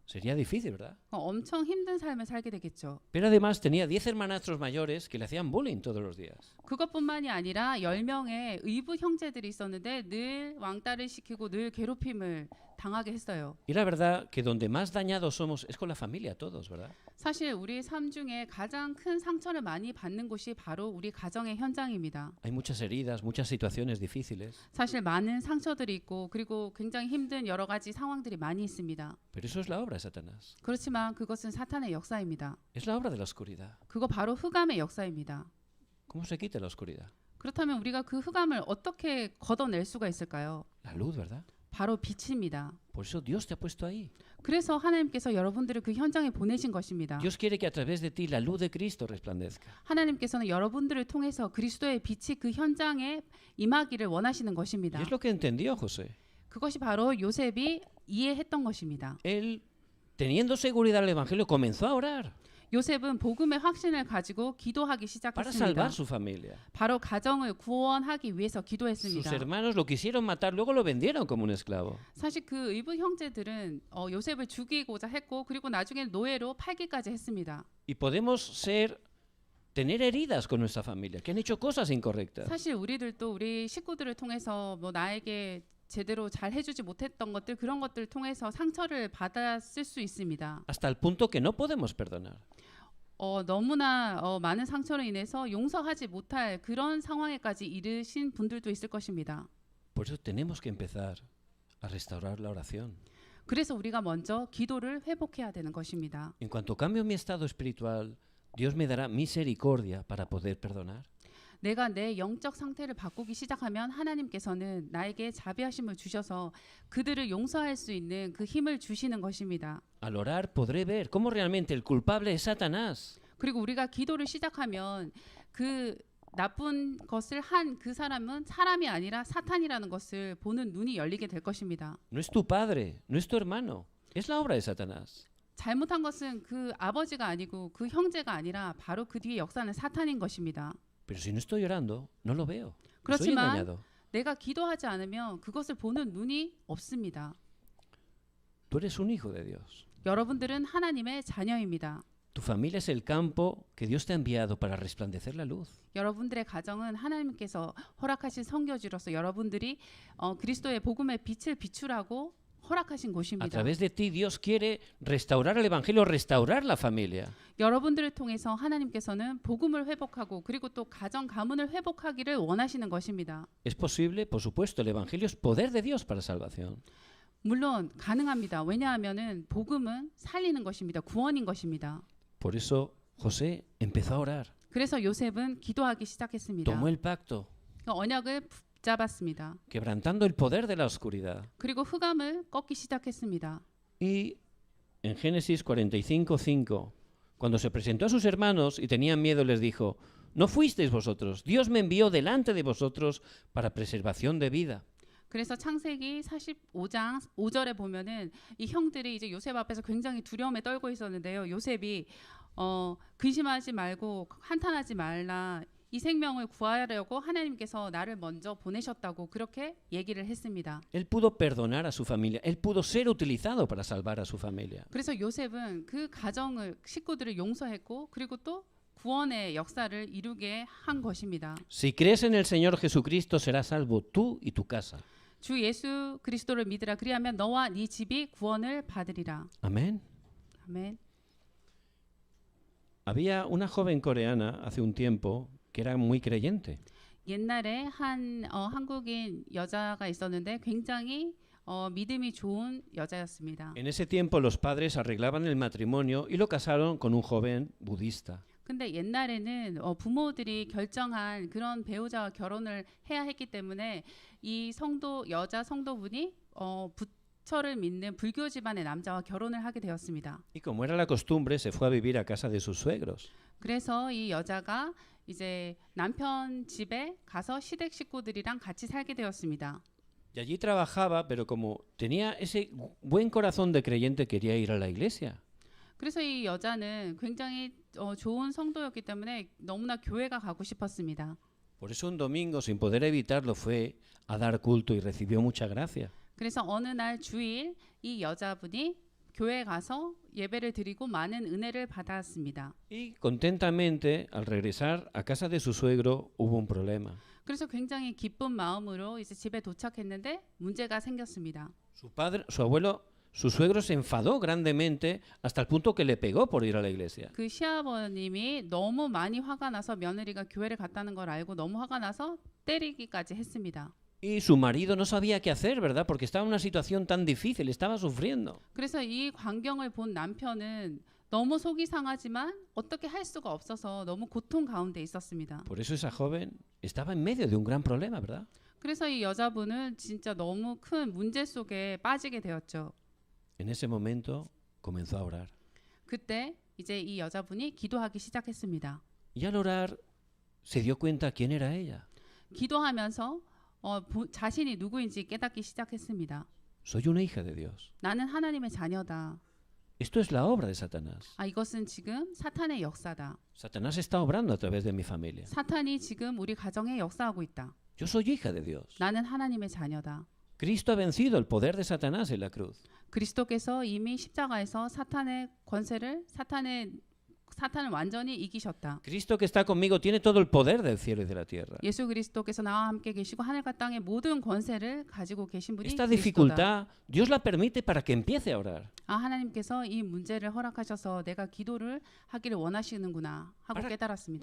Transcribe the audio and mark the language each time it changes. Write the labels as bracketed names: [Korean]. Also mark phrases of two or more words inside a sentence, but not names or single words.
[Spanish] Sería difícil, ¿verdad? [Korean] 엄청 힘든 삶을 살게 되겠죠. [Spanish] Pero además tenía 10 hermanastros mayores que le hacían bullying todos los días. [Korean] 그것뿐만이 아니라 10명의 의붓 형제들이 있었는데 늘 왕따를 시키고 늘 괴롭힘을 당하게 했어요. [Spanish] Y la verdad que donde más dañados somos es con la familia todos, ¿verdad? [Korean] 사실 우리 삶 중에 가장 큰 상처를 많이 받는 곳이 바로 우리 가정의 현장입니다. [Spanish] Hay muchas heridas, muchas situaciones difíciles. [Korean] 사실 많은 상처들이 있고 그리고 굉장히 힘든 여러 가지 상황들이 많이 있습니다. [Spanish] Pero eso es la obra de Satanás. [Korean] 그렇지만 그것은 사탄의 역사입니다. [Spanish] Es la obra de la oscuridad. [Korean] 그거 바로 흑암의 역사입니다. [Spanish] ¿Cómo se quita la oscuridad? [Korean] 그렇다면 우리가 그 흑암을 어떻게 걷어낼 수가 있을까요? [Spanish] La luz, ¿verdad? [Korean] 바로 빛입니다. [Spanish] Por eso Dios te ha puesto ahí. [Korean] 그래서 하나님께서 여러분들을 그 현장에 보내신 것입니다. [Spanish] Dios quiere que a través de ti la luz de Cristo resplandezca. [Korean] 하나님께서는 여러분들을 통해서 그리스도의 빛이 그 현장에 임하기를 원하시는 [Spanish] Y [Korean] 것입니다. [Spanish] es lo que entendió José. [Korean] 그것이 바로 요셉이 이해했던 것입니다. [Spanish] Él, teniendo seguridad del Evangelio, comenzó a orar [Korean] 요셉은 복음의 확신을 가지고 기도하기 [Spanish] para [Korean] 시작했습니다. [Spanish] salvar su familia. [Korean] 바로 가정을 구원하기 위해서 [Spanish] Sus [Korean] 기도했습니다. [Spanish] hermanos lo quisieron matar, luego lo vendieron como un esclavo. [Korean] 사실 그 의붓 형제들은 요셉을 죽이고자 했고 그리고 나중에 노예로 팔기까지 했습니다. [Spanish] Y podemos tener heridas con nuestra familia, que han hecho cosas incorrectas. [Korean] 사실 우리들도 우리 식구들을 통해서 나에게 제대로 잘 해주지 못했던 것들 그런 것들을 통해서 상처를 받았을 수 있습니다. [Spanish] Hasta el punto que no podemos perdonar. [Korean] 너무나 많은 상처로 인해서 용서하지 못할 그런 상황에까지 이르신 분들도 있을 것입니다. [Spanish] Por eso tenemos que empezar a restaurar la oración. [Korean] 그래서 우리가 먼저 기도를 회복해야 되는 것입니다. [Spanish] En cuanto cambio mi estado espiritual, Dios me dará misericordia para poder perdonar. [Korean] 내가 내 영적 상태를 바꾸기 시작하면 하나님께서는 나에게 자비하심을 주셔서 그들을 용서할 수 있는 그 힘을 주시는 것입니다. [Spanish] Al orar podré ver cómo realmente el culpable es Satanás. [Korean] 그리고 우리가 기도를 시작하면 그 나쁜 것을 한 그 사람은 사람이 아니라 사탄이라는 것을 보는 눈이 열리게 될 것입니다. [Spanish] No es tu padre, no es tu hermano, es la obra de Satanás. [Korean] 잘못한 것은 그 아버지가 아니고 그 형제가 아니라 바로 그 뒤에 역사는 사탄인 것입니다. [Spanish] Pero si no estoy orando, no lo veo. Estoy [Korean] 그렇지만 [Spanish] engañado. [Korean] 내가 기도하지 않으면 그것을 보는 눈이 없습니다. [Spanish] Tú eres un hijo de Dios. [Korean] 여러분들은 하나님의 자녀입니다. [Spanish] Tu familia es el campo que Dios te ha enviado para resplandecer la luz. [Korean] 여러분들의 가정은 하나님께서 허락하신 선교지로서 여러분들이 그리스도의 복음의 빛을 비추라고 허락하신 [Spanish] A [Korean] 곳입니다. [Spanish] través de ti Dios quiere restaurar el evangelio, restaurar la familia. [Korean] 여러분들을 통해서 하나님께서는 복음을 회복하고 그리고 또 가정 가문을 회복하기를 원하시는 것입니다. [Spanish] Es posible, por supuesto, el evangelio es poder de Dios para salvación. [Korean] 물론 가능합니다. 왜냐하면은 복음은 살리는 것입니다. 구원인 것입니다. [Spanish] Por eso José empezó a orar, [Korean] 그래서 요셉은 기도하기 시작했습니다. [Spanish] tomó el pacto, [Korean] 언약을 붙잡았습니다. [Spanish] quebrantando el poder de la oscuridad. [Korean] 그리고 흑암을 꺾기 시작했습니다. [Spanish] Y en Génesis 45:5, cuando se presentó a sus hermanos y tenían miedo, les dijo: No fuisteis vosotros, Dios me envió delante de vosotros para preservación de vida. [Korean] 그래서 창세기 45장 5절에 보면은 이 형들이 이제 요셉 앞에서 굉장히 두려움에 떨고 있었는데요. 요셉이 근심하지 말고 한탄하지 말라. 이 생명을 구하려고 하나님께서 나를 먼저 보내셨다고 그렇게 얘기를 했습니다. [Spanish] Él pudo perdonar a su familia, él pudo ser utilizado para salvar a su familia. [Korean] 그래서 요셉은 그 가정을 식구들을 용서했고 그리고 또 구원의 역사를 이루게 한 것입니다. [Spanish] Si crees en el Señor Jesucristo, serás salvo tú y tu casa. [Korean] 주 예수 그리스도를 믿으라. 그리하면 너와 네 집이 구원을 받으리라. [Spanish] Amén. [Korean] 아멘. [Spanish] Había una joven coreana hace un tiempo que era muy creyente. [Korean] 옛날에 한 한국인 여자가 있었는데 굉장히 믿음이 좋은 여자였습니다. [Spanish] En ese tiempo los padres arreglaban el matrimonio y lo casaron con un joven budista. [Korean] 근데 옛날에는 부모들이 결정한 그런 배우자와 결혼을 해야 했기 때문에 이 여자 성도분이 부처를 믿는 불교 집안의 남자와 결혼을 하게 되었습니다. [Spanish] Y como era la costumbre, se fue a vivir a casa de sus suegros. [Korean] 그래서 이 여자가 이제 남편 집에 가서 시댁 식구들이랑 같이 살게 되었습니다. [Spanish] Y allí trabajaba, pero como tenía ese buen corazón de creyente, quería ir a la iglesia. [Korean] 그래서 이 여자는 굉장히 좋은 성도였기 때문에 너무나 교회가 가고 싶었습니다. [Spanish] Por eso un domingo, sin poder evitarlo, fue a dar culto y recibió mucha gracia. [Korean] 그래서 어느 날 주일 이 여자분이 교회에 가서 예배를 드리고 많은 은혜를 받았습니다. [Spanish] Y contentamente, al regresar a casa de su suegro, hubo un problema. [Korean] 그래서 굉장히 기쁜 마음으로 이제 집에 도착했는데 문제가 생겼습니다. [Spanish] Su suegro se enfadó grandemente hasta el punto que le pegó por ir a la iglesia. [Korean] 그 시아버님이 너무 많이 화가 나서 며느리가 교회를 갔다는 걸 알고 너무 화가 나서 때리기까지 했습니다. [Spanish] Y su marido no sabía qué hacer, ¿verdad? Porque estaba en una situación tan difícil, estaba sufriendo. [Korean] 그래서 이 광경을 본 남편은 너무 속이 상하지만 어떻게 할 수가 없어서 너무 고통 가운데 있었습니다. [Spanish] Por eso esa joven estaba en medio de un gran problema, ¿verdad? [Korean] 그래서 이 여자분은 진짜 너무 큰 문제 속에 빠지게 되었죠. [Spanish] En ese momento comenzó a orar. [Korean] 그때 이제 이 여자분이 기도하기 시작했습니다. [Spanish] Y al orar se dio cuenta quién era ella. [Korean] 기도하면서 자신이 누구인지 깨닫기 시작했습니다. [Spanish] Soy una hija de Dios. [Korean] 나는 하나님의 자녀다. [Spanish] Esto es la obra de Satanás. [Korean] 이것은 지금 사탄의 역사다. [Spanish] Satanás está obrando a través de mi familia. [Korean] 사탄이 지금 우리 가정에 역사하고 있다. [Spanish] Yo soy hija de Dios. [Korean] 나는 하나님의 자녀다. [Spanish] Cristo ha vencido el poder de Satanás en la cruz. [Korean] 그리스도께서 이미 십자가에서 사탄의 권세를 사탄을 완전히 이기셨다. [Spanish] Cristo que está conmigo tiene todo el poder del cielo y de la tierra. [Korean] 예수 그리스도께서 나와 함께 계시고 하늘과 땅의 모든 권세를 가지고 계신 분이 [Spanish] Esta [Korean] 그리스도다. [Spanish] dificultad Dios la permite para que empiece a orar. [Korean] 하나님께서 이 문제를 허락하셔서 내가 기도를 하기를 원하시는구나 하고 깨달았습니다.